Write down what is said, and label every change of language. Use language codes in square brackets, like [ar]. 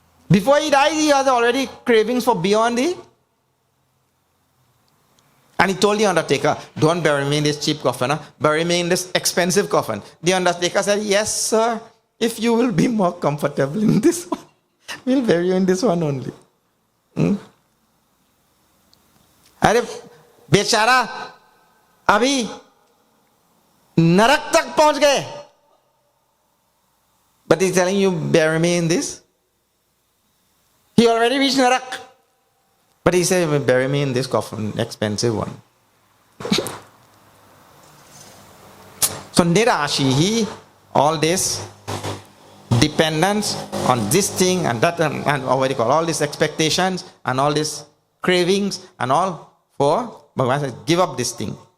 [en] Before he dies, he has already cravings for beyond the... And he told the undertaker, don't bury me in this cheap coffin, bury me in this expensive coffin. The undertaker said, yes, sir, if you will be more comfortable in this one, we'll bury you in this one only. [hi] अरे बेचारा अभी नरक तक पहुंच गए. [en] But he's telling you, bury me in this. He already reached Narak. But he said, bury me in this coffin, expensive one. So Nirashihi, all this dependence on this thing and that and what do you call, all these expectations and all these cravings and all for, Bhagavan says, give up this thing.